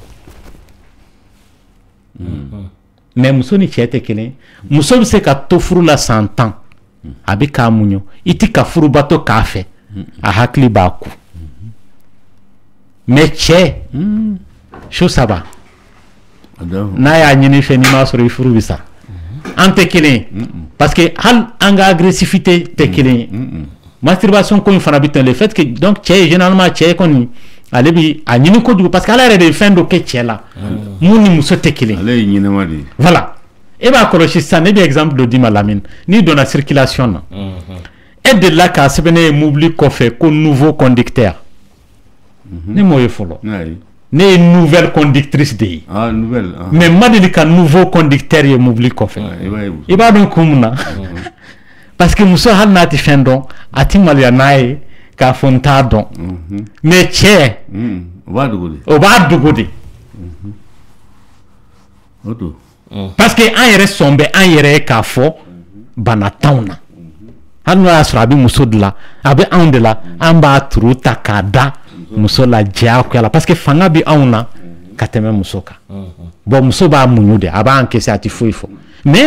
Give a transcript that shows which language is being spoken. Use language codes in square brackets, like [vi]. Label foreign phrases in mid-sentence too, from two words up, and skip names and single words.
[bm] mais muso ni cɛ tɛ kelen muso bɛ se ka to furu la san 10 a bɛ k'a muɲu i tɛ ka furubato k'a fɛ a hakili b'a ku mais cɛ su saba n'a y'a ɲini fɛ n'i m'a sɔrɔ i furu bɛ sa an tɛ kelen [fr] parce que [bm] hali an ka agressivité tɛ kelen ye masturbation ko in fana bɛ ten [fr] le fait que donc [bm] cɛ ye généralement cɛ kɔni ale bi a ɲini kojugu [fr] parce que [bm] ala yɛrɛ de ye fɛn dɔ kɛ cɛ la mun ni muso tɛ kelen ale ye ɲinɛma de ye voilà e b'a kɔlɔsi sisan ne bɛ exemple dɔ d'i ma Lamine n'i donna circulation na e delila k'a sɛbɛn ne ye mobili kɔfɛ ko [fr] nouveau conducteur [bm] ne m'o ye fɔlɔ ne ye [fr] nouvelle conductrice [bm] de ye mais ma deli ka [fr] nouveau conducteur [bm] ye mobili kɔfɛ i b'a dɔn kun mun na [fr] parce que [bm] muso hali n'a tɛ fɛn dɔn a tɛ maloya n'a ye k'a fɔ n t'a dɔn mais cɛ o b'a dogo de [fr] parce que [bm] an yɛrɛ sɔn bɛ an yɛrɛ ye k'a fɔ bana t'anw na hali n'o y'a sɔrɔ a bɛ muso de la a bɛ anw de la an b'a turu ta k'a da muso la diyagoya la [fr] parce que [bm] fanga bɛ anw na ka tɛmɛ muso kan bon muso b'a muɲu de a b'an kisi a tɛ foyi fɔ mais